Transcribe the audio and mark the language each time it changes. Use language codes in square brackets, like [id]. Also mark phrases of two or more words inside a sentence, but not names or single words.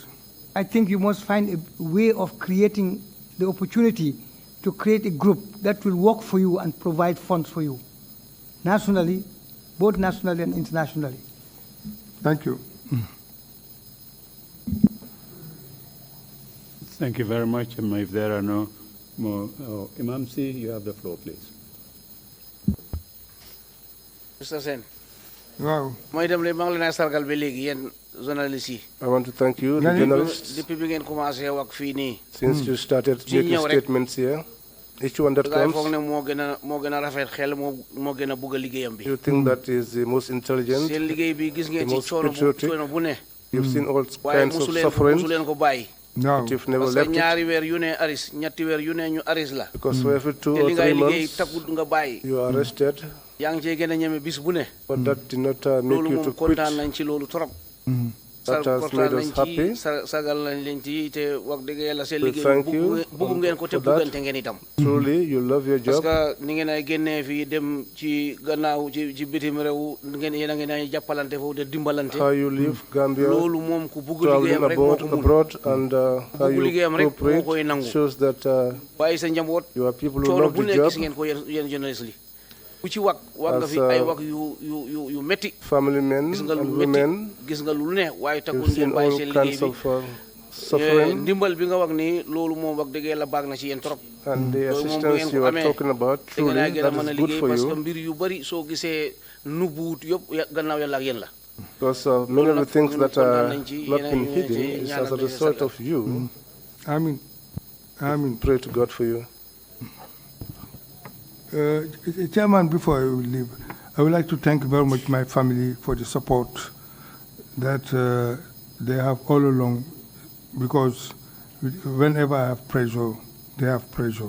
[en] I think you must find a way of creating the opportunity to create a group that will work for you and provide funds for you, nationally, both nationally and internationally. Thank you. Thank you very much. If there are no more, Imam C, you have the floor, please. Mr. Saine. Wow. [wo] mooy dem le maa ngi leen a sargal ba léegi yéen journalistes yi. [en] I want to thank you, the journalists, [wo] depuis bi ngeen commencé wax fii nii. [en] since you started making statements here. Each one that [wo] foog [en] comes, [wo] ne moo gën a rafet xel moo gën a bugg a liggéeyam bi. [en] you think that is the most intelligent, [wo] seen liggéey bi gis ngeen [en] the [wo] ci [en] most [wo] coono bu ne. [en] you've seen all [wo] waaye [en] kinds of [wo] mosu [en] suffering, [wo] leen ko bàyyi. [en] No. but you've never [fr] parce que [en] left it, [wo] ñaari weer yu ne aris ñetti weer yu ne ñu aris la. [en] because for every 2 [wo] te [en] or [wo] li [en] 3 [wo] ngay liggéey [en] months, [wo] tagut nga bàyyi. [en] you are arrested, [wo] yaa ngi cee gën a ñeme bis bu ne. [en] but that did not make [wo] loolu [en] you [wo] moom [en] to quit. [wo] kontaan nañ ci loolu trop. [en] That has made us happy. [wo] sagal nañ leen ci te wax dëgg yàlla seen [en] We [wo] liggéey [en] thank you [wo] bugg ngeen ko te [en] for that. [wo] buggante ngeen itam. [en] Truly, you love your [fr] parce [en] job, [wo] que ni ngeen ay génnee fii dem ci gannaaw ci bitim réew yéen a ngeen ay jàppalante foofu de dimbalante. [en] how you leave Gambia, [wo] loolu moom ku bugg [en] traveling [wo] liggéeyam rek moo ko mun. [en] abroad, and how you [wo] liggéeyam rek moo koy [en] cooperate [wo] nangu. [en] shows that [wo] waaye sa njaboot [en] you are people who [wo] coono [en] love [wo] bu [en] the [wo] ne [en] job. [wo] gis ngeen ko yéen journaliste li ku ci wax nga [en] As, [wo] fi ay wax yu métti. [en] Family men [wo] gis nga lu [en] and [wo] métti [en] women, [wo] gis nga lu ne waaye takkul [en] you've [wo] ngeen [en] seen [wo] bàyyi [en] all [wo] seen liggéey [en] kinds [wo] bi. [en] of suffering, [wo] ndimbal bi nga wax ni loolu moom wax dëgg yàlla baax na ci yéen trop. [en] and the [wo] loolu moom bu [en] assistance [wo] ngeen [en] you [wo] ko [en] are [wo] amee [en] talking about, [wo] da ngeen [en] truly, [wo] a gën a [en] that [wo] mën a [en] is good [wo] liggéey [en] for [fr] parce que [en] you, [wo] mbir yu bëri soo gisee nubuut yëpp gannaaw yàlla ak yéen la. [en] because many of the things that are [wo] kontaan nañ ci, [en] not [wo] yéen a [en] been [wo] ngi [en] hidden [wo] ci [en] is [wo] ñaanal [en] as a [wo] leen [en] result [wo] sargal. [en] of you. [wo] Amin. [en] Pray to God for you. Chairman, before I leave, I would like to thank very much my family for the support that they have all along, because whenever I have pressure, they have pressure.